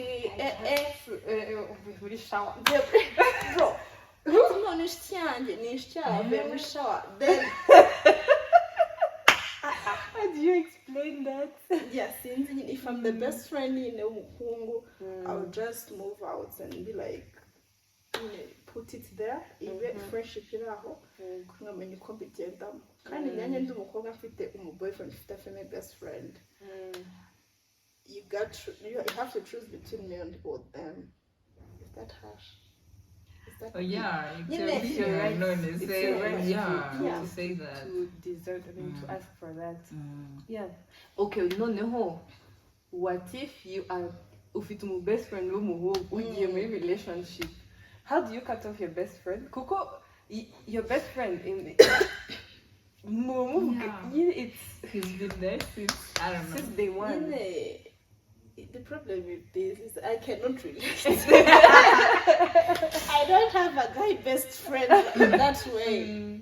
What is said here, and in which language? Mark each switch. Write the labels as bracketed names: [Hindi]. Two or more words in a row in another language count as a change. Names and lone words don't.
[English] Bro, no, ni shower. Then How do you explain that? yes, if I'm the best friend in a Mukungu, I'll just move out and be like, you know, put it there. Even friendship [Kinyarwanda] iraho, ngamenya uko mbigendamo. Kandi nanjye ndi umukobwa mfite boyfriend mfite female best friend. [English] You have to choose between me and both them. Is that harsh? Oh yeah, It's your right. It's your right to say that. To deserve, I mean, to ask for that. Yeah. Okay, no. What if you are [Kinyarwanda] ufite umu [English] best friend [Kinyarwanda] w'umuhungu ugiye muri relationship? [English] How do you cut off your best friend? Kuko your best friend in He's been there since, I don't know, since day one. The problem with this is I cannot relate. I don't have a guy best friend in that way.